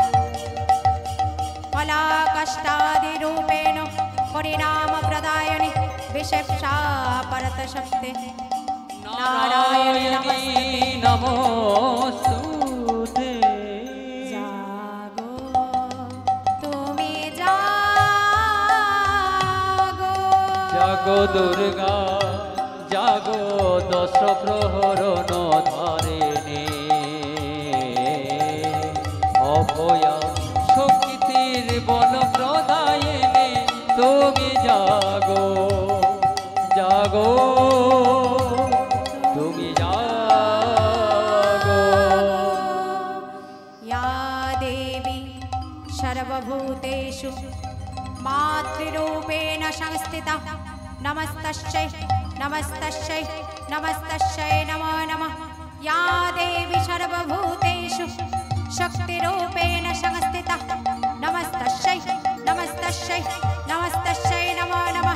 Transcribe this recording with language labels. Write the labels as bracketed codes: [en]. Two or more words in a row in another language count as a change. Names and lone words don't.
[sa] फलाकष्टादिरूपेण परिणाम प्रदायनि विशेषा परत शक्ते नारायण नारायणी नमोस्तुते। [bn] जागो তুমি জাগো, জাগো দুর্গা, জাগো দশ প্রহরণ ধারিণী, অভয়া শক্তির বল প্রদায়িনী তুমি জাগো, জাগো তুমি জাগো। [sa] या देवी सर्वभूतेषु मातृरूपेण संस्थिता नमस्तस्यै नमस्तस्यै नमस्तस्यै नमो नमः। या देवी सर्वभूतेषु शक्तिरूपेण संस्थिता नमस्तस्यै नमस्तस्यै नमस्तस्यै नमो नमः।